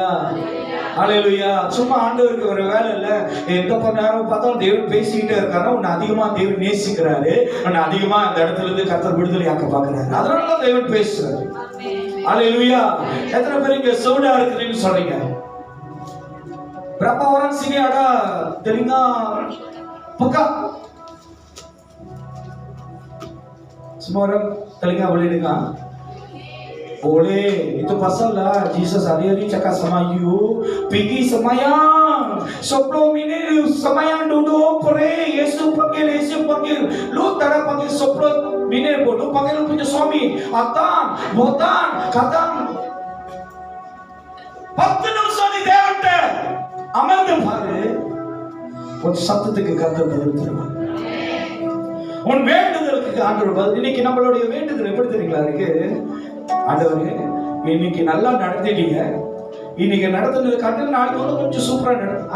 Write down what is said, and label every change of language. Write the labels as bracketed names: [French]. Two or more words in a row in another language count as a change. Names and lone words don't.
[Tamil] ஹல்லேலூயா. சும்மா ஆண்டவருக்கு ஒரு வேலை இல்ல, எந்த நேரம் பார்த்தாலும் தேவன் பேசிக்கிட்டே இருக்காரு. உன்னை அதிகமா தேவன் நேசிக்கிறாரு, உன்னை அதிகமா அந்த இடத்துல இருந்து கர்த்தர் விடுதலையாக்க பார்க்கிறாரு. அதனாலதான் தேவன் பேசுறாரு. ஹல்லேலூயா. எத்தனை பேர் இங்க சவுடா இருக்கிறீங்கன்னு சொல்றீங்க? [Malay] berapa orang sini ada telinga peka? Semua orang telinga boleh dengar? Boleh. Itu pasal lah Jesus hari-hari cakap sama you, pergi semayang. 10 minit semayang duduk pray. Yesus panggil. Lu tak ada panggil 10 minit pun. Lu panggil lu punya suami. [Tamil] Atan, botan, kadang 10 நிமிஷம் நீ தேவன்ட்ட அமர்ந்து பாரு. ஒரு சத்தத்துக்கு கர்த்தர் பதில் தருவார். உன் வேண்டுதலுக்கு ஆண்டவர் பதில். இன்னைக்கு நம்மளுடைய வேண்டுதல் எப்படி தெரியுங்களா இருக்கு? ஆண்டவரே, இன்னைக்கு நல்லா நடத்திட்டீங்க, இன்னைக்கு நடத்துனது கண்டில் நாளைக்கு வந்து கொஞ்சம் சூப்பரா நடக்கும்.